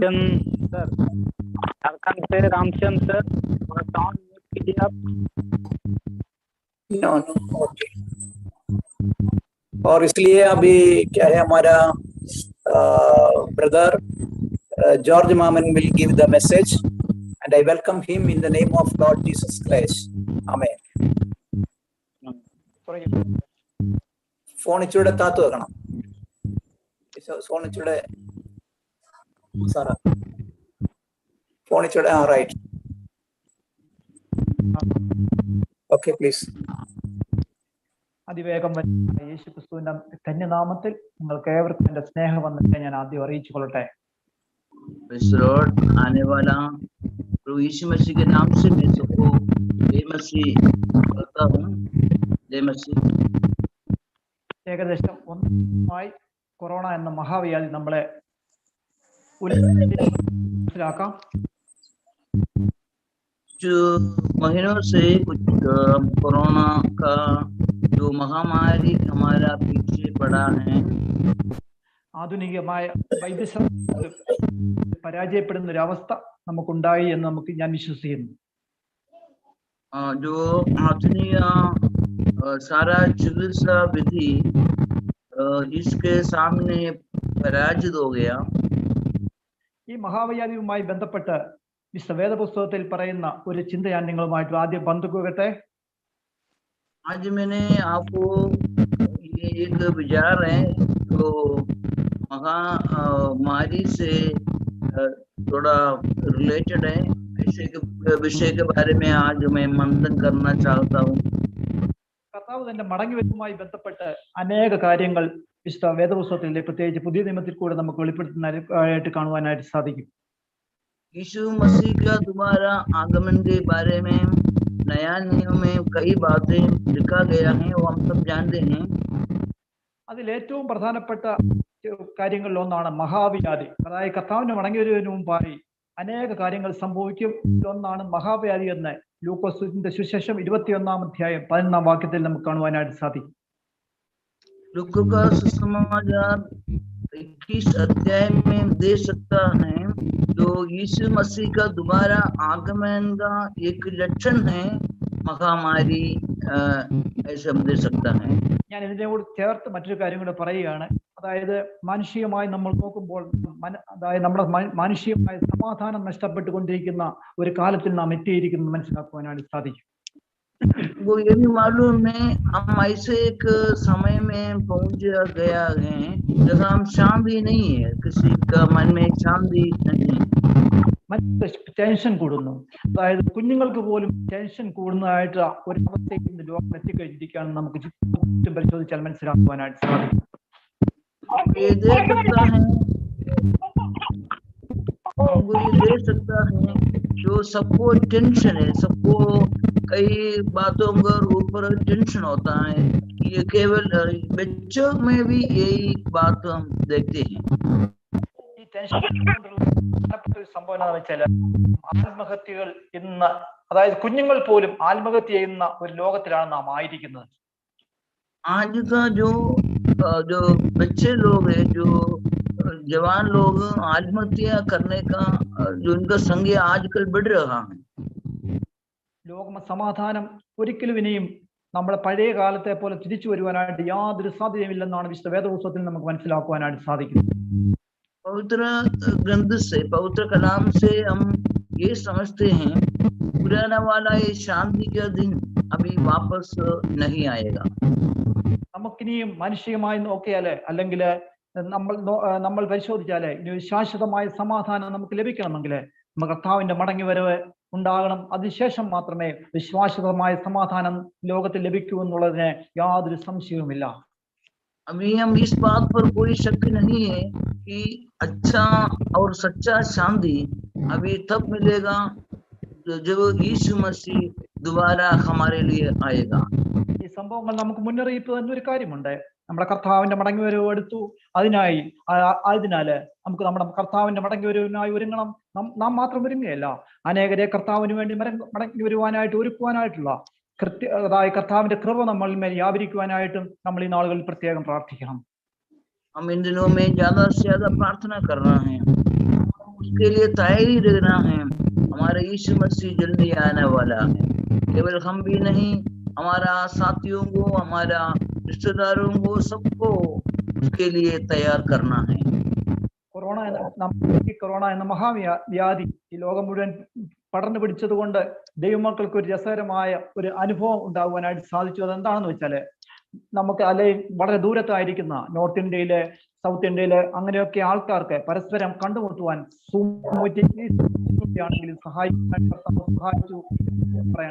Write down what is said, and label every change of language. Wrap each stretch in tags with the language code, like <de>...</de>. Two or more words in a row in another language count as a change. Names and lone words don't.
<hi>सर, झारखंड से रामचंद सर, थोड़ा साउंड म्यूट कीजिए आप।</hi> <en>no okay.</en> <hi>और इसलिए अभी क्या है, हमारा ब्रदर जॉर्ज मामन</hi> <en>will give the message and I welcome him in the name of Lord Jesus Christ. Amen.</en> <ml>ഫോൺ ഇച്ചിരി താത്തു വെക്കണം, ഫോൺ ഇച്ചിരി സാറാ, ഫോൺ ഇച്ചിരി റൈറ്റ്.</ml> <en>okay please.</en> <ml>അതിവേഗം യേശു ക്രിസ്തുവിന്റെ ധന്യനാമത്തിൽ നിങ്ങൾക്ക് ഏവർക്കും എന്റെ സ്നേഹവന്ദനത്തെ ഞാൻ ആദ്യം അറിയിച്ചു കൊള്ളട്ടെ.</ml> <hi>आने वाला प्रभु यीशु मसीह के नाम से मैं सबको जय मसीह कहता हूँ। जय मसीह।</hi> <ml>ഏകദേശം ഒന്നായി കൊറോണ എന്ന മഹാവ്യാധി നമ്മളെ മനസ്സിലാക്കാം.</ml> <hi>जो महीनों से कुछ कोरोना का जो महामारी हमारा पीछे पड़ा है,</hi> <ml>ആധുനികമായ വൈദ്യശാസ്ത്രം പരാജയപ്പെടുന്ന ഒരു അവസ്ഥ നമുക്കുണ്ടായി എന്ന് ഞാൻ വിശ്വസിക്കുന്നു.</ml> <hi>जो आधुनिक सारा चिकित्सा विधि इसके सामने पराजित हो गया।</hi> <ml>ഈ മഹാവ്യാധിയുമായി ബന്ധപ്പെട്ട് വിശുദ്ധ വേദപുസ്തകത്തിൽ പറയുന്ന ഒരു ചിന്ത ഞാൻ നിങ്ങളുമായിട്ട് ആദ്യം പങ്കുവെക്കട്ടെ.</ml> <hi>आज मैंने आपको ये एक विचार है जो महामारी से थोड़ा रिलेटेड है, विषय के बारे में आज मैं मंथन करना चाहता हूँ।</hi> <ml>കർത്താവ് തന്റെ മടങ്ങിവരവുമായി ബന്ധപ്പെട്ട് അനേക കാര്യങ്ങൾ വിശുദ്ധ വേദപുസ്തകത്തിൽ പ്രത്യേകിച്ച് പുതിയ നിയമത്തിൽ കൂടെ നമുക്ക് വെളിപ്പെടുത്തുന്നതായിട്ട് കാണുവാനായിട്ട് സാധിക്കും.</ml> <hi>यीशु मसीह का दोबारा आगमन के बारे में नया नियम में कई बातें लिखा गया है, वो हम सब जानते हैं।</hi> <ml>അതിൽ ഏറ്റവും പ്രധാനപ്പെട്ട കാര്യങ്ങളിൽ ഒന്നാണ് മഹാവ്യാധി. അതായത് കർത്താവിന്റെ മടങ്ങിവരവിന് മുമ്പായി അനേക കാര്യങ്ങൾ സംഭവിക്കും. ഒന്നാണ് മഹാവ്യാധി എന്ന് ലൂക്കോസിന്റെ സുവിശേഷം 21-ാം അധ്യായം 11-ാം വാക്യത്തിൽ നമുക്ക് കാണുവാനായിട്ട് സാധിക്കും.</ml> <hi>लूका का सुसमाचार 21 अध्याय में दे सकता है जो यीशु मसीह का दोबारा आगमन का एक लक्षण है महामारी, ऐसे हम दे सकता है।</hi> <ml>ഞാൻ ഇതിനോട് ചേർത്ത് മറ്റൊരു കാര്യം കൂടെ പറയുകയാണ്. അതായത് മാനുഷികമായി നമ്മൾ നോക്കുമ്പോൾ അതായത് നമ്മുടെ മാനുഷികമായ സമാധാനം നഷ്ടപ്പെട്ടുകൊണ്ടിരിക്കുന്ന ഒരു കാലത്തിൽ നാം എത്തിയിരിക്കുന്നത് മനസ്സിലാക്കുവാനാണ് സാധിക്കും.</ml> <hi>वो ये भी मालूम है हम ऐसे एक समय में पहुंच गया है जहाँ हम शांति नहीं है, किसी का मन में शांति नहीं है।</hi> <ml>ടെൻഷൻ കൂടുന്നു. അതായത് കുഞ്ഞുങ്ങൾക്ക് പോലും ടെൻഷൻ കൂടുന്നതായിട്ട് ഒരു അവസ്ഥയ്ക്ക് ഇന്ന് ലോകം എത്തിക്കഴിഞ്ഞിരിക്കുകയാണ്. നമുക്ക് ചുറ്റും പരിശോധിച്ചാൽ മനസ്സിലാക്കുവാനായിട്ട് സാധിക്കും.</ml> <hi>ये दे सकता है जो सबको टेंशन है, सबको कई बातों का ऊपर टेंशन होता है। ये केवल बच्चों में भी यही बात हम देखते हैं।</hi> <ml>ഈ ടെൻഷൻ സംഭവം എന്താണെന്ന് വെച്ചാൽ ആത്മഹത്യകൾ ഇന്ന്, അതായത് കുഞ്ഞുങ്ങൾ പോലും ആത്മഹത്യ ചെയ്യുന്ന ഒരു ലോകത്തിലാണ് നാം ആയിരിക്കുന്നത്.</ml> <hi>आज का जो बच्चे लोग हैं, जो जवान लोग आत्महत्या करने का जो इनका संख्या आजकल बढ़ रहा है।</hi> <ml>ലോക സമാധാനം ഒരിക്കലും ഇനിയും നമ്മളെ പഴയ കാലത്തെ പോലെ തിരിച്ചു വരുവാനായിട്ട് യാതൊരു സാധ്യതയുമില്ലെന്നാണ് വിശുദ്ധ വേദപുസ്തകത്തിൽ നമുക്ക് മനസ്സിലാക്കുവാനായിട്ട് സാധിക്കുന്നത്.</ml> <hi>पवित्र ग्रंथ से, पवित्र कलाम से हम ये समझते हैं पुराना वाला ये शांति का दिन अभी वापस नहीं आएगा।</hi> <ml>നമുക്കിനിയും മാനുഷികമായി നോക്കിയാല് അല്ലെങ്കിൽ നമ്മൾ പരിശോധിച്ചാല് ഇനി ശാശ്വതമായ സമാധാനം നമുക്ക് ലഭിക്കണമെങ്കിൽ നമുക്ക് കർത്താവിന്റെ മടങ്ങിവരവ് ഉണ്ടാകണം. അതിനുശേഷം മാത്രമേ വിശ്വാസമായ സമാധാനം ലോകത്തിൽ ലഭിക്കൂ എന്നുള്ളതിന് യാതൊരു സംശയവുമില്ല.</ml> <hi>अभी हम इस बात पर कोई शक नहीं है कि अच्छा और सच्चा शांति अभी तब मिलेगा जब यीशु मसीह दोबारा हमारे लिए आएगा।</hi> <ml>ഈ സംഭവങ്ങൾ നമുക്ക് മുന്നറിയിപ്പ് തന്നെ ഒരു കാര്യമുണ്ട്. നമ്മുടെ കർത്താവിന്റെ മടങ്ങിവരവ് എടുത്തു. ആയതിനാല് നമുക്ക് നമ്മുടെ കർത്താവിന്റെ മടങ്ങിവരവിനായി ഒരുങ്ങണം. നാം മാത്രം ഒരുങ്ങുകയല്ല, അനേകരെ കർത്താവിന് വേണ്ടി മടങ്ങി വരുവാനായിട്ട് ഒരുക്കുവാനായിട്ടുള്ള അതായത് കർത്താവിന്റെ കൃപ നമ്മൾ മേൽ വ്യാപരിക്കുവാനായിട്ടും നമ്മൾ ഈ നാളുകളിൽ പ്രത്യേകം പ്രാർത്ഥിക്കണം.</ml> <hi>हम इन दिनों में ज्यादा से ज्यादा प्रार्थना करना है, उसके लिए तैयारी रहना है। हमारे यीशु मसीह जल्दी आने वाला है। केवल हम भी नहीं, हमारा साथियों को, हमारा रिश्तेदारों को, सबको उसके लिए तैयार करना है।</hi> <ml>കൊറോണ എന്ന മഹാവ്യാധി ഈ ലോകം മുഴുവൻ പടർന്നു പിടിച്ചത് കൊണ്ട് ദൈവമക്കൾക്ക് ഒരു രസകരമായ ഒരു അനുഭവം ഉണ്ടാകുവാനായിട്ട് സാധിച്ചു. അതെന്താണെന്ന് വെച്ചാല് നമുക്ക് അല്ലെങ്കിൽ വളരെ ദൂരത്തായിരിക്കുന്ന നോർത്ത് ഇന്ത്യയില്, സൗത്ത് ഇന്ത്യയില് അങ്ങനെയൊക്കെ ആൾക്കാർക്ക് പരസ്പരം കണ്ടുമുട്ടുവാൻ ആണെങ്കിലും സഹായിച്ചു പറയാൻ.</ml>